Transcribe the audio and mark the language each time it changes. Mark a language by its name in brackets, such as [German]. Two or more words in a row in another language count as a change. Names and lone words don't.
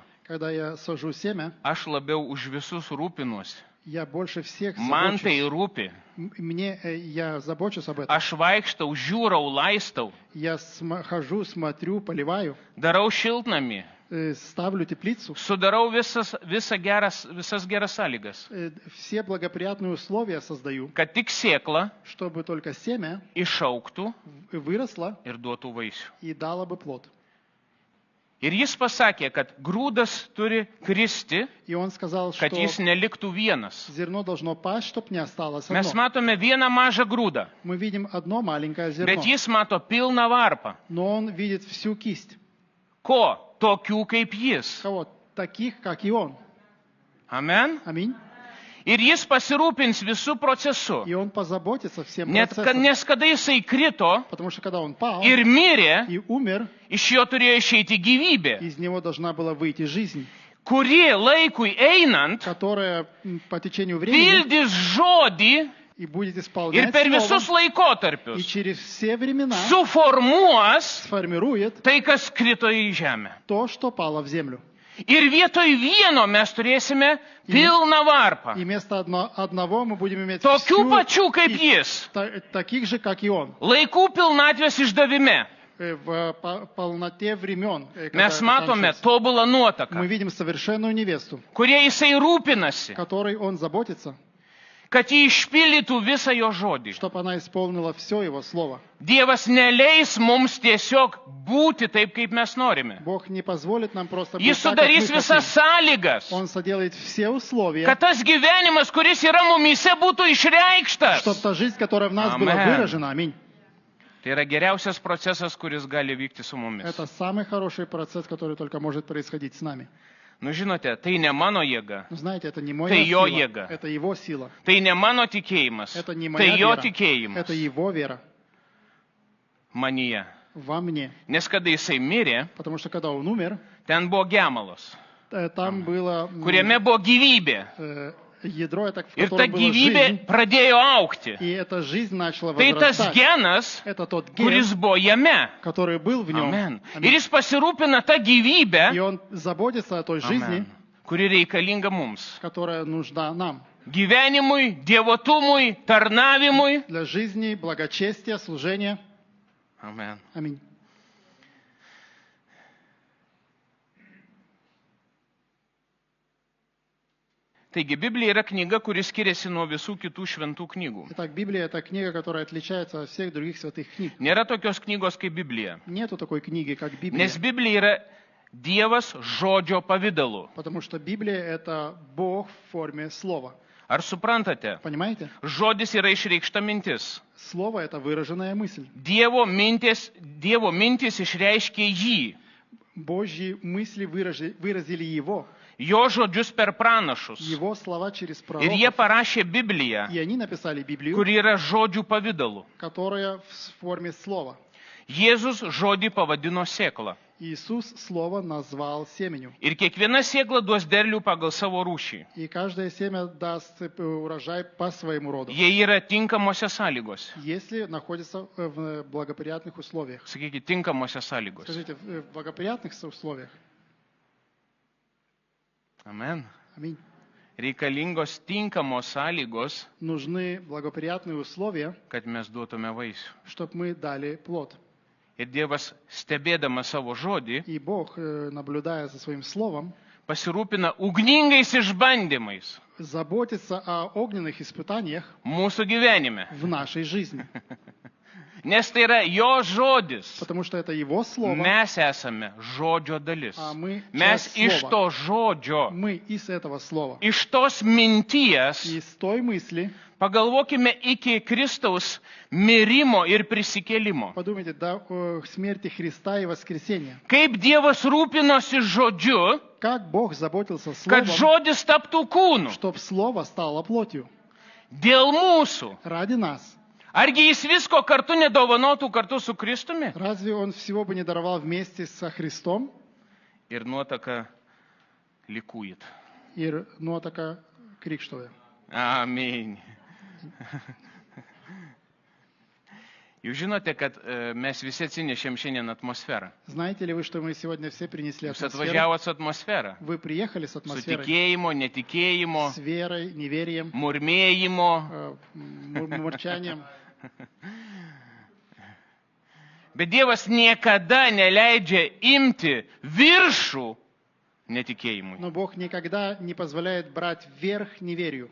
[Russian] Когда я сажу семя, [Lithuanian] aš labiau už visus rūpinuosi. [Russian] я больше всех [Lithuanian] Man tai [Russian] забочусь. [Lithuanian] rūpi. [Russian] Я забочусь об этом. [Lithuanian] Aš vaikštau, žiūrau, laistau, [Russian] Я хожу, смотрю, поливаю, [Lithuanian] darau šiltnamį, [Russian] ставлю теплицу. [Lithuanian] sudarau visas geras sąlygas, [Russian] Все благоприятные условия создаю, [Lithuanian] kad tik sėkla [Russian] чтобы только семя [Lithuanian] išauktų [Russian] выросло [Lithuanian] ir duotų vaisių. [Russian] и дало бы плод. [Lithuanian] Ir jis pasakė, kad grūdas turi kristi, [Russian] И он сказал, что [Lithuanian] kad jis neliktų vienas. [Russian] зерно должно пасть, чтобы не осталось [Lithuanian] Mes [Russian] одно. [Lithuanian] matome vieną mažą grūdą, [Russian] Мы видим одно маленькое зерно, [Lithuanian] bet jis mato pilną varpą. [Russian] но он видит всю кисть. [Lithuanian] Ko? Tokių kaip jis. [Russian] Кого? Таких, как и он. [Lithuanian] Amen. [Russian] Аминь. [Lithuanian] Ir jis pasirūpins visų procesų. [Russian] И он позаботится всем [Lithuanian] Nes [Russian] процессом. [Lithuanian] kada jisai krito [Russian] Потому что когда он пал [Lithuanian] ir mirė, [Russian] и умер, [Lithuanian] iš jo turėjo išeiti gyvybė, [Russian] из него должна была выйти жизнь, [Lithuanian] kuri laikui einant [Russian] которая по течению времени [Lithuanian] pildys žodį [Russian] и будет [Lithuanian] ir [Russian] исполнять [Lithuanian] per visus [Russian] слово, и [Lithuanian] laikotarpius [Russian] через все времена [Lithuanian] suformuos [Russian] сформирует [Lithuanian] tai, kas krito į žemę. [Russian] то, что пало в землю. [Lithuanian] Ir vietoj vieno mes turėsime pilną varpą. [Russian] И вместо одного мы будем иметь [Lithuanian] Tokių [Russian] всю [Lithuanian] pačių kaip [Russian] кисть, [Lithuanian] jis. [Russian] таких же, как и он. [Lithuanian] Laikų pilnatvės išdavime. [Russian] в полноте времен. [Lithuanian] Mes matome tobulą nuotaką, [Russian] Мы видим совершенную невесту, [Lithuanian] kurie jisai rūpinasi, [Russian] которой он заботится, [Lithuanian] kad jį išpildytų visą jo žodį. [Russian] чтобы она исполнила все его слово. [Lithuanian] Dievas neleis mums tiesiog būti taip, kaip mes norime. [Russian] Бог не позволит нам просто [Lithuanian] Jis [Russian] быть так, как мы [Lithuanian] sudarys visas [Russian] хотим. [Lithuanian] sąlygas, [Russian] Он соделает все условия, [Lithuanian] kad tas gyvenimas, kuris yra mumyse, būtų išreikštas. [Russian] чтобы та жизнь, которая в нас была [Lithuanian] Amen. [Russian] выражена, аминь. [Lithuanian] Tai yra geriausias procesas, kuris gali vykti su mumis. [Russian] Это самый хороший процесс, который только может происходить с нами. [Lithuanian] Nu, žinote, tai ne mano jėga, [Russian] Но знаете, это не моя [Lithuanian] Tai jo [Russian] сила, [Lithuanian] jėga. [Russian] это его сила. [Lithuanian] tai ne mano tikėjimas, [Russian] Это не [Lithuanian] tai [Russian] моя [Lithuanian] jo [Russian] вера, [Lithuanian] tikėjimas [Russian] это его вера [Lithuanian] manyje. [Russian] во мне. [Lithuanian] Nes kada jisai mirė, [Russian] Потому что когда он умер, [Lithuanian] ten buvo gemalas, [Russian] там было [Lithuanian] kuriame buvo gyvybė. [Russian] ядро, это, в [Lithuanian] Ir ta [Russian] котором была [Lithuanian] gyvybė [Russian] жизнь, [Lithuanian] pradėjo aukti. [Russian] и эта жизнь начала [Lithuanian] Tai tas [Russian] возрастать. [Lithuanian] genas, [Russian] Это тот ген, [Lithuanian] kuris buvo jame. [Russian] который был в нем. [Lithuanian] Amen. Ir [Russian] Аминь. [Lithuanian] jis pasirūpina tą [Russian] И [Lithuanian] gyvybę, [Russian] он заботится о той жизни, [Lithuanian] Amen, kuri reikalinga mums. [Russian] которая нужна нам. [Lithuanian] Gyvenimui, dievotumui, tarnavimui. [Russian] Для жизни, благочестия, служения. [Lithuanian] Amen. [Russian] Аминь. [Lithuanian] Taigi Biblija yra knyga, kuri skiriasi nuo visų kitų šventų knygų. [Russian] Итак, Библия – это книга, которая отличается от всех других святых книг. [Lithuanian] Nėra tokios knygos kaip Biblija. [Russian] Нету такой книги, как Библия. [Lithuanian] Nes Biblija yra Dievas žodžio pavydalu. [Russian] Потому что Библия – это Бог в форме слова. [Lithuanian] Ar suprantate? [Russian] Понимаете? [Lithuanian] Žodis yra išreikšta mintis. [Russian] Слово – это выраженная мысль. [Lithuanian] Dievo mintis išreiškė jį. [Russian] Божьи мысли выразили Его. [Lithuanian] Jo žodžius per pranašus. [Russian] Его слова через [Lithuanian] Ir jie [Russian] пророков. [Lithuanian] parašė Bibliją, [Russian] И они написали Библию, [Lithuanian] kuri yra žodžių pavydalu. [Russian] которая в форме слова. [Lithuanian] Jėzus žodį pavadino sėkla. [Russian] Иисус слово назвал семенью. [Lithuanian] Ir kiekviena sėkla duos derlių pagal savo rūšį. [Russian] И каждое семя даст урожай по своему роду. [Lithuanian] Jie yra tinkamose sąlygose. [Russian] Если находится в благоприятных условиях. [Lithuanian] Sakykite, tinkamose sąlygose. [Russian] Скажите, в благоприятных условиях. [Lithuanian] Amen. [Russian] Аминь. [Lithuanian] Reikalingos tinkamos sąlygos, [Russian] Нужны благоприятные условия, [Lithuanian] kad mes duotume vaisių. [Russian] чтобы мы дали плод. [Lithuanian] Ir Dievas, stebėdamas savo žodį, [Russian] И Бог, наблюдая за своим словом, [Lithuanian] pasirūpina ugningais išbandymais [Russian] заботится о огненных испытаниях [Lithuanian] mūsų gyvenime. [Russian] в нашей жизни. [Lithuanian] Nes tai yra jo žodis. [Russian] Потому что это Его слово. [Lithuanian] Mes esame žodžio dalis. [Russian] А мы [Lithuanian] Mes [Russian] часть [Lithuanian] iš [Russian] слова. [Lithuanian] to žodžio, [Russian] Мы из этого слова. [Lithuanian] iš tos minties, [Russian] И с той мысли, [Lithuanian] pagalvokime iki Kristaus mirimo ir prisikėlimo. [Russian] подумайте, до смерти Христа и воскресения. [Lithuanian] Kaip Dievas rūpinosi žodžiu, [Russian] Как Бог заботился [Lithuanian] kad [Russian] словом, [Lithuanian] žodis taptų kūnu. [Russian] чтобы слово стало плотью. [Lithuanian] Dėl mūsų. [Russian] Ради нас. [Lithuanian] Argi jis visko kartu nedovanotų kartu su Kristumi? [Russian] Разве Он всего бы не даровал вместе со Христом? [Lithuanian] Ir nuotaka likuit. Ir nuotaka krikštoja. Amen. Jūs žinote, kad mes visi atsinešėm šiandien atmosferą. [Russian] Знаете ли вы, что мы сегодня все принесли [Lithuanian] Jūs [Russian] атмосферу? [Lithuanian] atvažiavot su atmosfera. [Russian] Вы приехали с [Lithuanian] Su [Russian] атмосферой, [Lithuanian] tikėjimo, netikėjimo, [Russian] с верой, неверием, [Lithuanian] murmėjimo. [Russian] мурчанием. [Lithuanian] Bet Dievas niekada neleidžia imti viršų netikėjimui. [Russian] Но Бог никогда не позволяет брать вверх неверию.